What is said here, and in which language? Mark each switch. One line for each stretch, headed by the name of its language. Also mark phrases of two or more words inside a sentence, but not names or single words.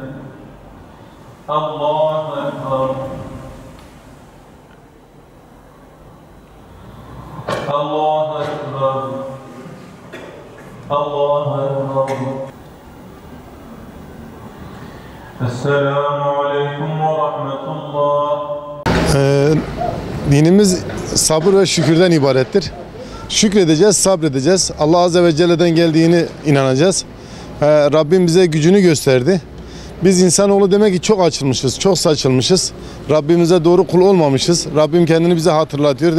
Arabic: الله أكبر. الله أكبر. الله أكبر. السلام عليكم ورحمة الله.
Turkish: Dinimiz sabır ve şükürden ibarettir. Şükredeceğiz, sabredeceğiz. Allah
Arabic: عز وجل'den
Turkish: geldiğini inanacağız. Rabbim bize gücünü gösterdi. Biz insanoğlu demek ki çok açılmışız, çok saçılmışız. Rabbimize doğru kul olmamışız. Rabbim kendini bize hatırlatıyor.